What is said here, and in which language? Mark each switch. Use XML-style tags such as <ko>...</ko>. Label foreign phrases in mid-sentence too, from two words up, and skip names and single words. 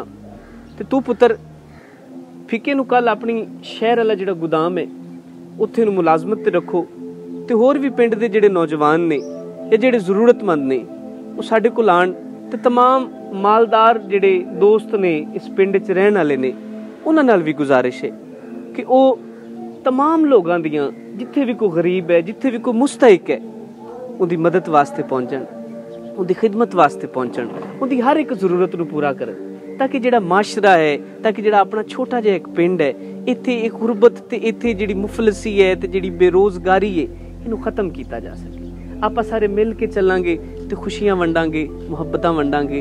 <pa>ਤੇ ਤੂ ਪੁੱਤਰ ਫਿਕੇ ਨੂੰ ਕੱਲ੍ਹ ਅਪਣੀ ਸ਼ਹਿਰ ਵਾਲਾ ਜਿਹੜਾ ਗੋਦਾਮ ਹੈ ਉੱਥੇ ਨੂੰ ਮੁਲਾਜ਼ਮਤ ਤੇ ਰੱਖੋ ਤੇ ਹੋਰ ਭੀ ਪਿੰਡ ਦੇ ਜਿਹੜੇ ਨੌਜਵਾਨ ਨੇ ਯਾ ਜਿਹੜੇ ਜ਼ਰੂਰਤਮੰਦ ਨੇ ਵੋ ਸਾਡੇ ਕੋਲ ਆਣ ਤੇ ਤਮਾਮ ਮਾਲਦਾਰ ਜਿਹੜੇ ਦੋਸਤ ਨੇ ਇਸ ਪਿੰਡ ਚ ਰਹਿਣ ਵਾਲੇ ਨੇ ਉਨ੍ਹਾਂ ਨਾਲ ਭੀ ਗੁਜ਼ਾਰਿਸ਼ ਹੈ ਕਿ ਵੋ ਤਮਾਮ ਲੋਗੋਂ ਦੀਆਂ ਜਿੱਥੇ ਭੀ ਕੋਈ ਗਰੀਬ ਹੈ, ਜਿੱਥੇ ਭੀ ਕੋਈ ਮੁਸਤਹਿਕ ਹੈ, ਉਹਦੀ ਮਦਦ ਵਾਸਤੇ ਪਹੁੰਚਣ। ਉਹਦੀ ਖਿਦਮਤ ਵਾਸਤੇ ਪਹੁੰਚਣ, ਉਹਦੀ ਹਰ ਇੱਕ ਜ਼ਰੂਰਤ ਨੂੰ ਪੂਰਾ ਕਰਨ, ਤਾਂ ਕਿ ਜਿਹੜਾ ਮਾਸ਼ਰਾ ਹੈ, ਤਾਂ ਕਿ ਜਿਹੜਾ ਆਪਣਾ ਛੋਟਾ ਜਿਹਾ ਇੱਕ ਪਿੰਡ ਹੈ, ਇੱਥੇ ਇਹ ਗੁਰਬਤ ਤੇ ਇੱਥੇ ਜਿਹੜੀ ਮੁਫਲਸੀ ਹੈ ਤੇ ਜਿਹੜੀ ਬੇਰੋਜ਼ਗਾਰੀ ਹੈ, ਇਹਨੂੰ ਖਤਮ ਕੀਤਾ ਜਾ ਸਕੇ। ਆਪਾਂ ਸਾਰੇ ਮਿਲ ਕੇ ਚੱਲਾਂਗੇ ਤੇ ਖੁਸ਼ੀਆਂ ਵੰਡਾਂਗੇ, ਮੁਹੱਬਤਾਂ ਵੰਡਾਂਗੇ।</pa>